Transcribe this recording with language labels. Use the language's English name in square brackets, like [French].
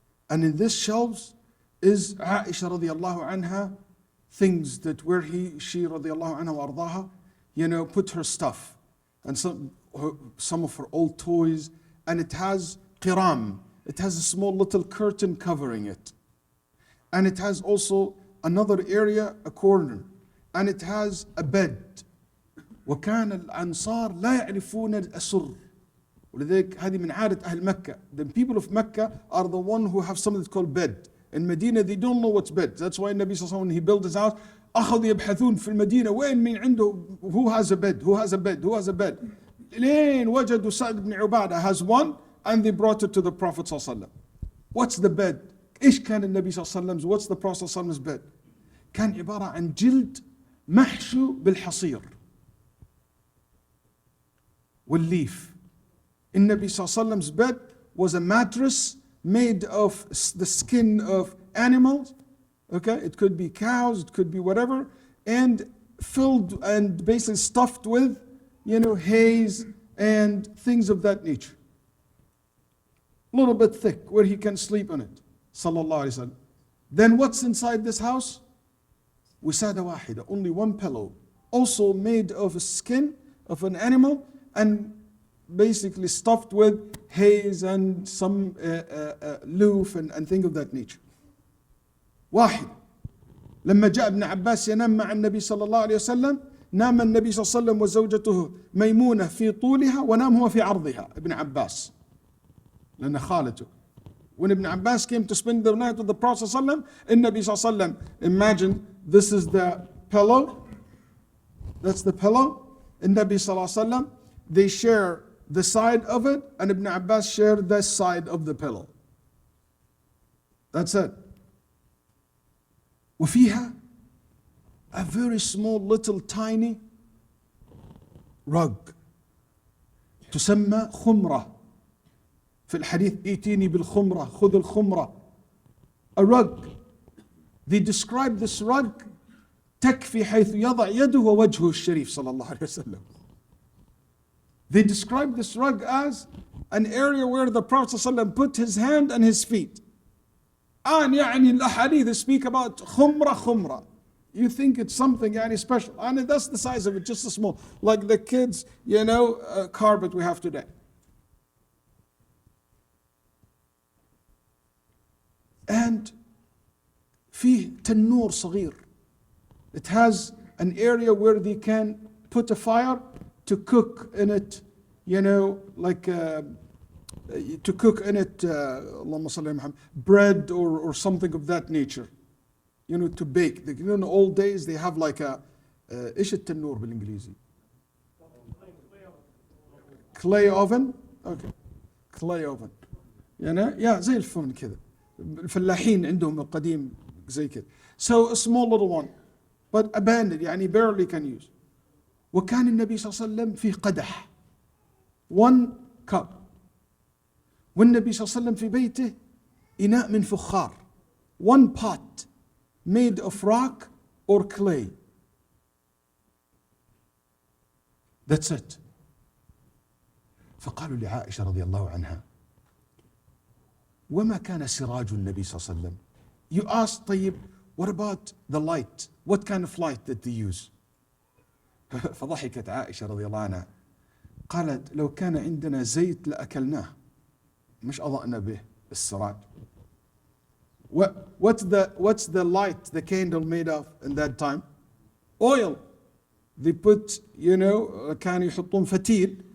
[English] And in this shelves is Aisha radiallahu anha, things that where she radiallahu anha wa ardaha, put her stuff. And some of her old toys. And it has qiram. It has a small little curtain covering it. And it has also another area, a corner. And it has a bed. [Arabic] وكان الأنصار لا يعرفون الأسر. ولذلك هذه من عادة أهل مكة. [English] The people of Mecca are the one who have something that's called bed. In Medina they don't know what's bed. That's why Nabi sallallahu alaihi wasallam when he built his house, [Arabic] أخذوا يبحثون في المدينة وين من عنده [English] who has a bed, who has a bed, who has a bed. [Arabic] لين وجدوا [English] سعد بن عبادة has one and they brought it to the Prophet صلى الله عليه وسلم. What's the bed? [Arabic] إيش كان النبي صلى الله عليه وسلم? [English] What's the Prophet صلى الله عليه وسلم's bed? [Arabic] كان عبارة عن جلد محشو بالحصير والليف. [English] النبي صلى الله عليه وسلم's bed was a mattress made of the skin of animals. Okay, it could be cows, it could be whatever, and filled and basically stuffed with, hays and things of that nature. A little bit thick where he can sleep on it. Sallallahu Alaihi Wasallam. Then what's inside this house? Wisada wahida, only one pillow, also made of a skin of an animal and basically stuffed with hays and some loof and things of that nature. [Arabic] واحد. لما جاء ابن عباس ينام مع النبي صلى الله عليه وسلم نام النبي صلى الله عليه وسلم وزوجته ميمونة في طولها ونام هو في عرضها. ابن عباس لأن خالته. [English] When Ibn Abbas came to spend the night with the Prophet صلى الله عليه وسلم, النبي صلى الله عليه وسلم, imagine this is the pillow, that's the pillow. النبي صلى الله عليه وسلم, they share the side of it and Ibn Abbas shared the side of the pillow. That's it. وفيها a very small little tiny rug [Arabic] تسمى خمرة. في الحديث ائتيني بالخمرة خذ الخمرة. [English] A rug. They describe this rug [Arabic] تكفي حيث يضع يده ووجهه الشريف صلى الله عليه وسلم. [English] They describe this rug as an area where the Prophet ﷺ put his hand and his feet. And يعني الأحاديث speak about khumra. You think it's something يعني special. And that's the size of it, just a small. Like the kids, carpet we have today. [Arabic] And فيه تنور صغير. [English] It has an area where they can put a fire to cook in it, to cook in it, Allahumma salli ala Muhammad, bread or something of that nature, to bake. In the old days they have like a, [Arabic] إيش التنور بالإنجليزي? [English] Clay oven? Okay. Clay oven. [Arabic] زي الفرن كذا. الفلاحين عندهم القديم زي كذا. [English] So a small little one, but abandoned, يعني barely can use. [Arabic] وكان النبي صلى الله عليه وسلم في قدح, [English] one cup. [Arabic] والنبي صلى الله عليه وسلم في بيته إناء من فخار, [English] one pot made of rock or clay. That's it. [Arabic] فقالوا لعائشة رضي الله عنها وما كان سراج النبي صلى الله عليه وسلم. [English] You asked, طيب, what about the light? What kind of light did they use? [Arabic] فضحكت عائشة رضي الله عنها قالت لو كان عندنا زيت لأكلناه مش أضأنا به السراج. [English] What's the light the candle made of in that time? Oil. They put, [Arabic] كانوا يحطون فتيل.